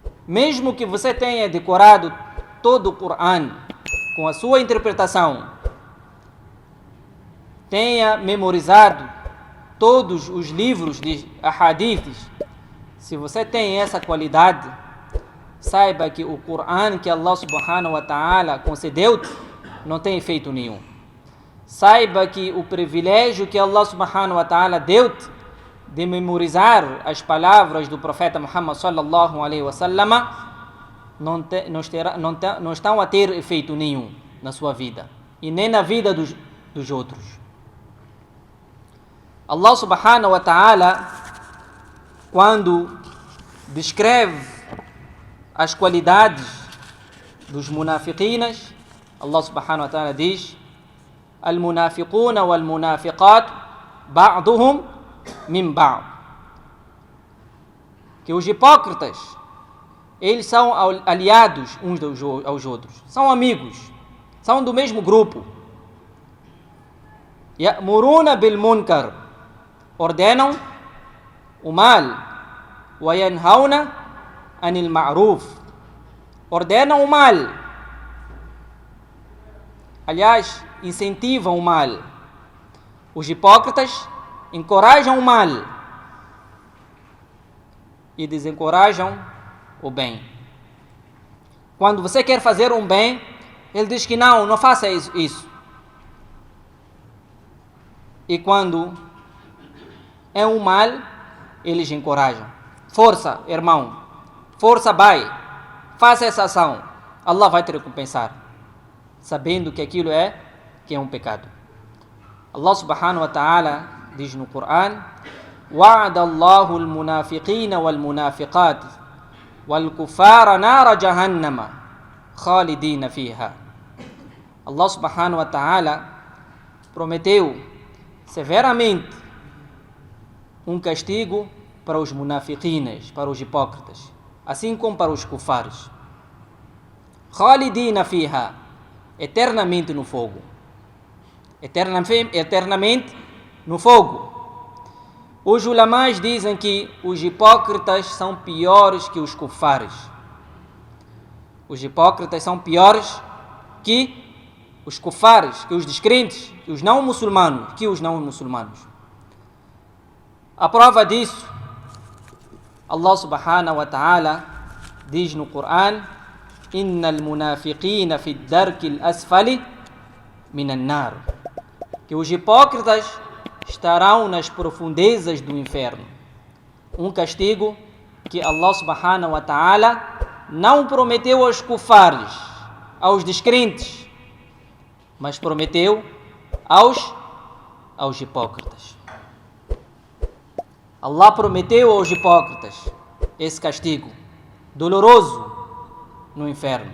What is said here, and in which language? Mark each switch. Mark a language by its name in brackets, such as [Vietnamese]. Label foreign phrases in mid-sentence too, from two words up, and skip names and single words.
[Portuguese] mesmo que você tenha decorado todo o Corão com a sua interpretação, tenha memorizado todos os livros de hadiths, se você tem essa qualidade, saiba que o Corão que [Arabic] الله سبحانه وتعالى [Portuguese] concedeu não tem efeito nenhum. Saiba que o privilégio que [Arabic] الله سبحانه وتعالى [Portuguese] deu de memorizar as palavras do profeta Muhammad [Arabic] صلى الله عليه وسلم [Portuguese] não estão a ter efeito nenhum na sua vida e nem na vida dos outros. [Arabic] الله سبحانه وتعالى, [Portuguese] quando descreve as qualidades dos munafiqinas, [Arabic] الله سبحانه وتعالى [Portuguese] diz: [Arabic] المنافقون والمنافقات بعضهم من بعض. [Portuguese] Que os hipócritas, eles são aliados uns aos outros, são amigos, são do mesmo grupo. [Arabic] يأمرون بالمنكر, [Portuguese] ordenam o mal, [Arabic] وينهون عن المعروف, [Portuguese] ordenam o mal, aliás, incentivam o mal. Os hipócritas encorajam o mal e desencorajam o bem. Quando você quer fazer um bem, ele diz que não faça isso. E quando é um mal, eles encorajam. Força, irmão. Força, vai. Faça essa ação. Allah vai te recompensar. Sabendo que aquilo é um pecado. [Arabic] الله سبحانه وتعالى [Portuguese] diz no Corão: [Arabic] وعد الله المنافقين والمنافقات والكفار نار جهنم خالدين فيها. الله سبحانه وتعالى [Portuguese] prometeu severamente um castigo para os munafiqinas, para os hipócritas, assim como para os kufares. [Arabic] خالدين فيها, [Portuguese] eternamente no fogo. Eternamente no fogo. Os ulamás dizem que os hipócritas são piores que os kufares. Os hipócritas são piores que os kufares, que os descrentes, que os não muçulmanos. A prova disso, [Arabic] الله سبحانه وتعالى [Portuguese] diz no Corão: [Arabic] إن المنافقين في الدرك الأسفل من النار, [Portuguese] que os hipócritas estarão nas profundezas do inferno. Um castigo que [Arabic] الله سبحانه وتعالى [Portuguese] não prometeu aos kufares, aos descrentes, mas prometeu aos hipócritas. Allah prometeu aos hipócritas esse castigo doloroso no inferno.